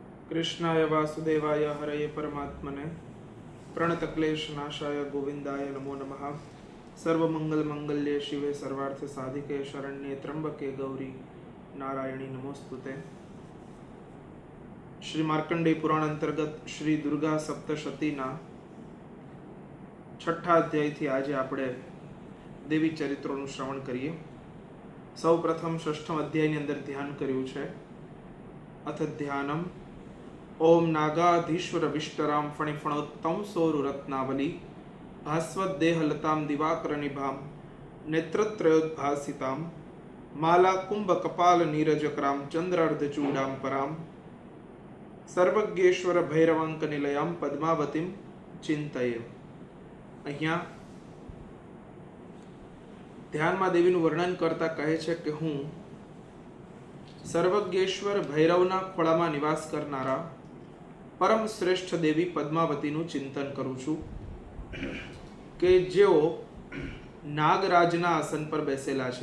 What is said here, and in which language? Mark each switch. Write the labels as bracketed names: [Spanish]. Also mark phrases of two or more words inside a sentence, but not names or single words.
[Sanskrit] कृष्णाय वासुदेवाय हरये परमात्मने प्रणतक्लेशनाशाय गोविंदाय नमो नमः। सर्वमंगलमंगल्ये शिवे सर्वार्थ साधिके शरण्ये त्र्यंबके गौरी नारायणी नमोस्तुते। [Gujarati] શ્રી માર્કંડેય પુરાણ અંતર્ગત શ્રી દુર્ગા સપ્તશતીના છઠા અધ્યાયથી આજે આપણે દેવી ચરિત્રોનું શ્રવણ કરીએ। સૌ પ્રથમ ષષ્ઠમ અધ્યાયની અંદર ધ્યાન કર્યું છે। [Sanskrit] અથ ધ્યાનમ ओम नागाधीश्वर विष्टराम फणिफणोत्तम सोरु रत्नावली भास्वत देहलताम दिवाकर निभाम नेत्रत्रयोद्भासिताम माला कुंभ कपाल नीरजकराम चंद्रार्धचूडाम पराम सर्वज्ञेश्वर भैरवांक निलयाम पद्मावतीम चिंतये। [Gujarati] અહીંયા ધ્યાનમાં દેવીનું વર્ણન કરતા કહે છે કે હું સર્વજ્ઞેશ્વર ભૈરવના ખોળામાં નિવાસ કરનારા પરમ શ્રેષ્ઠ દેવી પદ્માવતીનું ચિંતન કરું છું કે જેઓ નાગરાજના આસન પર બેસેલા છે।